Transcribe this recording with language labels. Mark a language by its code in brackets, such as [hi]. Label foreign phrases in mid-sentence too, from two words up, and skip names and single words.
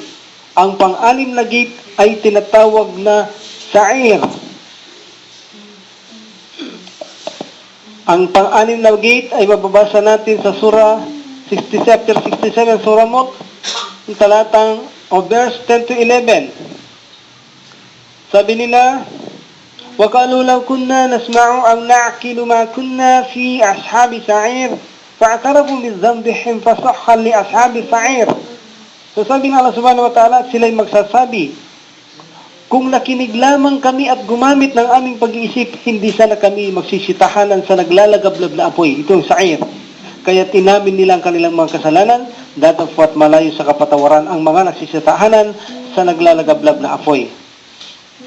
[tl] Ang pang-anim na gate ay tinatawag na Sa'ir. Ang pang-anim na gate ay mababasa natin sa surah 67, Surah Mut, talatang o verse 10 to 11. Sabi nila, [ar] وَقَالُوا لَوْ كُنَّا نَسْمَعُ أَوْ نَعْقِلُ مَا كُنَّا فِي أَصْحَابِ سَعِيرٍ فَاعْتَرَفُوا بِذَنبِهِمْ فَسُحًّا لِأَصْحَابِ سَعِيرٍ. [tl] So sabi ng Allah [ar] سبحانه وتعالى, [tl] sila'y magsasabi, kung nakinig lamang kami at gumamit ng aming pag-iisip, hindi sana kami magsisitahanan sa naglalagablab na apoy. Ito ang Sa'ir. Kaya tinamin nila ang kanilang mga kasalanan, datapwat malayo sa kapatawaran ang mga nagsisitahanan sa naglalagablab na apoy.